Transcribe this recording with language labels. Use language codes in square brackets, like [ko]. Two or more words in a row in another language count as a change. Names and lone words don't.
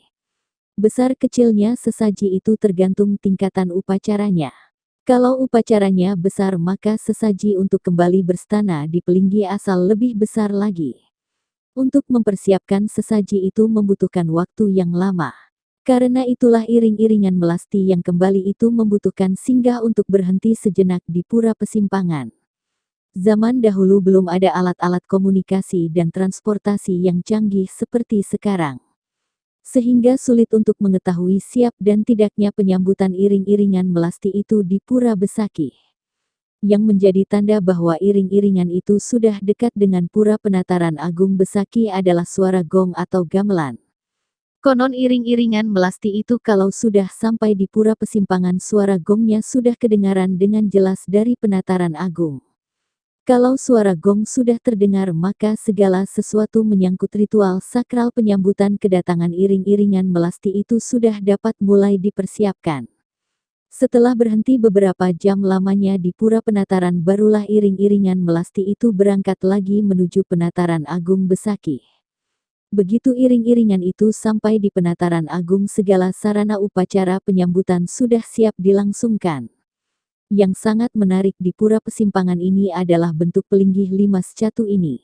[id] Besar kecilnya sesaji itu tergantung tingkatan upacaranya. Kalau upacaranya besar maka sesaji untuk kembali berstana di Pelinggih asal lebih besar lagi. Untuk mempersiapkan sesaji itu membutuhkan waktu yang lama. Karena itulah iring-iringan melasti yang kembali itu membutuhkan singgah untuk berhenti sejenak di Pura Pesimpangan. Zaman dahulu belum ada alat-alat komunikasi dan transportasi yang canggih seperti sekarang. Sehingga sulit untuk mengetahui siap dan tidaknya penyambutan iring-iringan melasti itu di Pura Besaki. Yang menjadi tanda bahwa iring-iringan itu sudah dekat dengan Pura Penataran Agung Besaki adalah suara gong atau gamelan. Konon iring-iringan melasti itu kalau sudah sampai di Pura Pesimpangan suara gongnya sudah kedengaran dengan jelas dari Penataran Agung. Kalau suara gong sudah terdengar maka segala sesuatu menyangkut ritual sakral penyambutan kedatangan iring-iringan melasti itu sudah dapat mulai dipersiapkan. Setelah berhenti beberapa jam lamanya di Pura Penataran barulah iring-iringan melasti itu berangkat lagi menuju Penataran Agung Besaki. Begitu iring-iringan itu sampai di Penataran Agung segala sarana upacara penyambutan sudah siap dilangsungkan. Yang sangat menarik di Pura Pesimpangan ini adalah bentuk Pelinggih Limas Catu ini.